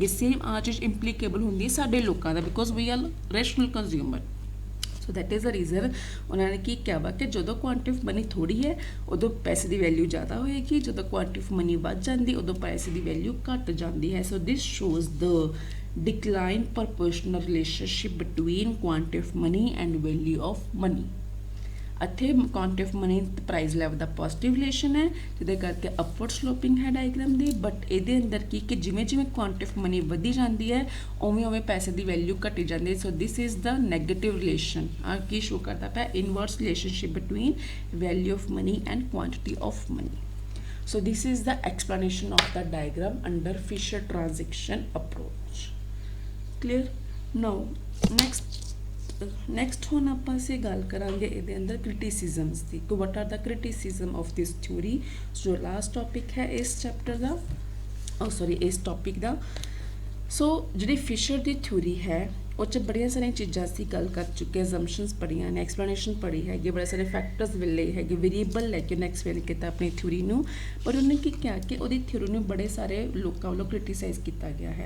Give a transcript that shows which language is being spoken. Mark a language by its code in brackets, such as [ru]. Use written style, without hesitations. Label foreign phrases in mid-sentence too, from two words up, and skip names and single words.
[pa] ਸੇਮ ਆ ਚੀਜ਼ ਇੰਪਲੀਕੇਬਲ ਹੁੰਦੀ ਹੈ ਸਾਡੇ ਲੋਕਾਂ ਦਾ, [en] because we are rational consumer. so that is a reason [pa] ਉਹਨਾਂ ਨੇ ਕੀ ਕਿਹਾ ਵਾ ਕਿ ਜਦੋਂ [en] quantity of money [pa] ਥੋੜੀ ਹੈ ਉਦੋਂ ਪੈਸੇ ਦੀ ਵੈਲਿਊ ਜ਼ਿਆਦਾ ਹੋਏਗੀ, ਜਦੋਂ [en] quantity of money [pa] ਵੱਧ ਜਾਂਦੀ ਉਦੋਂ ਪੈਸੇ ਦੀ ਵੈਲਿਊ ਘੱਟ ਜਾਂਦੀ ਹੈ। [en] so this shows the decline proportional relationship between quantity of money and value of money। [pa] ਇੱਥੇ [en] quantity of money [pa] ਤੇ [en] price level [pa] ਦਾ [en] positive relation [pa] ਹੈ, ਜਿਹਦੇ ਕਰਕੇ [en] upward sloping [pa] ਹੈ ਡਾਇਗਰਾਮ ਦੀ। ਬਟ ਇਹਦੇ ਅੰਦਰ ਕੀ ਕਿ ਜਿਵੇਂ ਜਿਵੇਂ [en] quantity of money [pa] ਵਧੀ ਜਾਂਦੀ ਹੈ ਉਵੇਂ ਉਵੇਂ ਪੈਸੇ ਦੀ ਵੈਲਿਊ ਘਟੀ ਜਾਂਦੀ ਹੈ। [en] so this is the negative relation. [pa] ਆ ਕੀ ਸ਼ੋ ਕਰਦਾ ਪਿਆ, [en] inverse relationship between value of money and quantity of money. So this is the explanation of the diagram under Fisher transaction approach। Clear? Now next [pa] ਹੁਣ ਆਪਾਂ ਅਸੀਂ ਗੱਲ ਕਰਾਂਗੇ ਇਹਦੇ ਅੰਦਰ criticisms ਦੀ। [en] What are the criticism of this theory? [pa] ਜੋ last topic ਹੈ ਇਸ chapter ਦਾ, ਇਸ topic ਦਾ। ਸੋ ਜਿਹੜੀ ਫਿਸ਼ਰ ਦੀ ਥਿਊਰੀ ਹੈ ਉਹ 'ਚ ਬੜੀਆਂ ਸਾਰੀਆਂ ਚੀਜ਼ਾਂ ਅਸੀਂ ਗੱਲ ਕਰ ਚੁੱਕੇ, ਅਜ਼ੰਪਸ਼ਨਸ ਪੜ੍ਹੀਆਂ ਨੇ, ਐਕਸਪਲੇਨੇਸ਼ਨ ਪੜ੍ਹੀ ਹੈਗੀ, ਬੜੇ ਸਾਰੇ ਫੈਕਟਰਸ ਮਿਲੇ ਹੈਗੇ, ਵੇਰੀਏਬਲ ਲੈ ਕੇ ਉਹਨੇ ਐਕਸਪਲੇਨ ਕੀਤਾ ਆਪਣੀ ਥਿਊਰੀ ਨੂੰ। ਪਰ ਉਹਨੇ ਕੀ ਕਿਹਾ ਕਿ ਉਹਦੀ ਥਿਊਰੀ ਨੂੰ ਬੜੇ ਸਾਰੇ ਲੋਕਾਂ ਵੱਲੋਂ ਕ੍ਰਿਟੀਸਾਈਜ਼ ਕੀਤਾ ਗਿਆ ਹੈ।